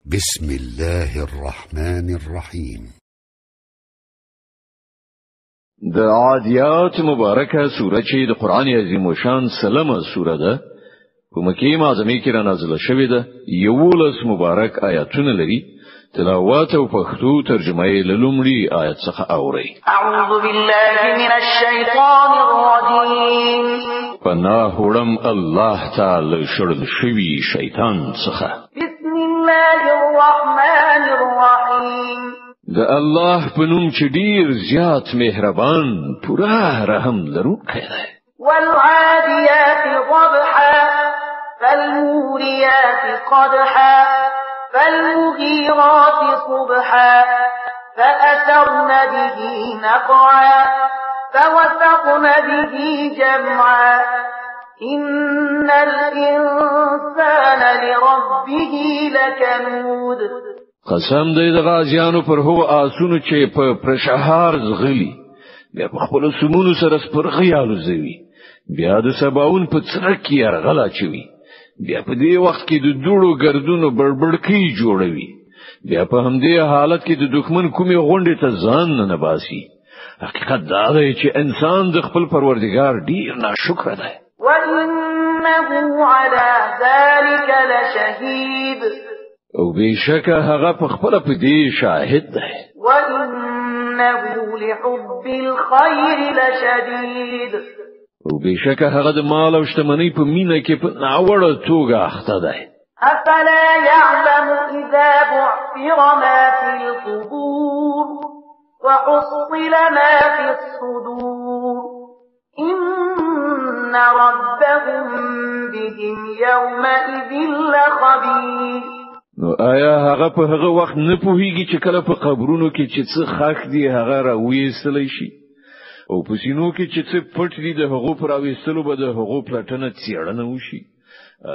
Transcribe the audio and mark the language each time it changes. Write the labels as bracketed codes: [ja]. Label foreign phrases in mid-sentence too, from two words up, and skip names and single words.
[ar] بسم الله الرحمن الرحيم. [ps] د عادیات مبارکه سوره چې د قران عظیم شان سلمه سوره ده په مکه معظمه کې را نازله شوې ده 11 مبارک آیاتونه لري. تلاوت او پښتو ترجمه یې لومړی آیت څخه اوري. [ar] اعوذ بالله من الشیطان الرجیم. [ps] پناه وړم الله تعالی شړل شوی شیطان څخه. [ar] بسم الله الرحمن الرحیم. [ps] د الله په نوم چې ډیر زیات مهربان پوره رحم لرونکی دی. [ar] والعادیات ضبحا فالموريات قدحا فالمغيرات صبحا فأثرن به نقعا فوسطن به جمعا إن الإنسان لربه لكنود. [ps] قسم دې د غازیانو پر هو آسونو چې په پرشهار زغلی بیا په خپل سمونو سره سپرغیالو زوی بیا د سباون په څرک یې رغلا چوي بیا په دې وخت کې د دوړو ګردونو بړبړکی جوړوي بیا په همدې حالت کې د دښمن کومې غونډې ته ځان نه باسي. حقیقت دا دی چې انسان د خپل پروردګار ډیر ناشکر دی. [ar] وَإِنَّهُ عَلَى ذَلِكَ لَشَهِيدٌ. [ps] او بشک هغه په خپل په دې شاهد دی. [ar] وَإِنَّهُ لِحُبِّ الْخَيْرِ لَشَدِيدٌ. [ps] او بشک هغه د مال او شتمنۍ په مینه کې په ناوړه توګه اخته دی. [ar] أَفَلَا يَعْلَمُ إِذَا بُعْثِرَ مَا فِي الْقُبُورِ وَحُصِّلَ مَا فِي الصُّدُورِ إِنَّ رَبَّهُم بِهِمْ يَوْمَئِذٍ لَخَبِيرٌ. [ps] نو آیا هغه په هغه وخت نه پوهیږي چې کله په قبرونو کې چې څه خاک دی هغه راوېستلی شي او په سینو کې چې څه پټ دي د هغو پر راوېستلو به د هغو پلټنه څېړنه وشي.